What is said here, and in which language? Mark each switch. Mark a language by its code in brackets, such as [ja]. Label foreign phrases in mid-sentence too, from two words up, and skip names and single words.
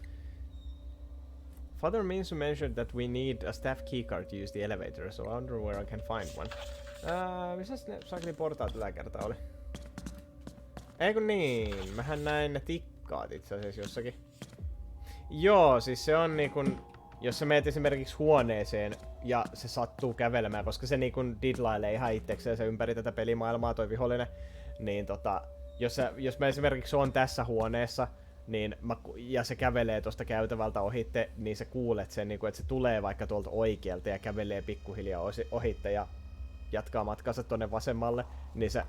[en] Father means to mention that we need a staff keycard to use the elevator, so I wonder where I can find one. [fi] Missäs ne sakeli portaat yläkertaa oli? Eikö niin? Mähän näin ne tikkaat itse asiassa jossakin. Joo, siis se on niinkun... Jos sä meet esimerkiksi huoneeseen ja se sattuu kävelemään, koska se niinkun didlailee ihan itsekseen se ympäri tätä pelimaailmaa toi vihollinen, niin jos mä esimerkiksi oon tässä huoneessa, niin ja se kävelee tosta käytävältä ohitte, niin sä kuulet sen, niin että se tulee vaikka tuolta oikealta ja kävelee pikkuhiljaa ohitte ja jatkaa matkansa tonne vasemmalle, niin se...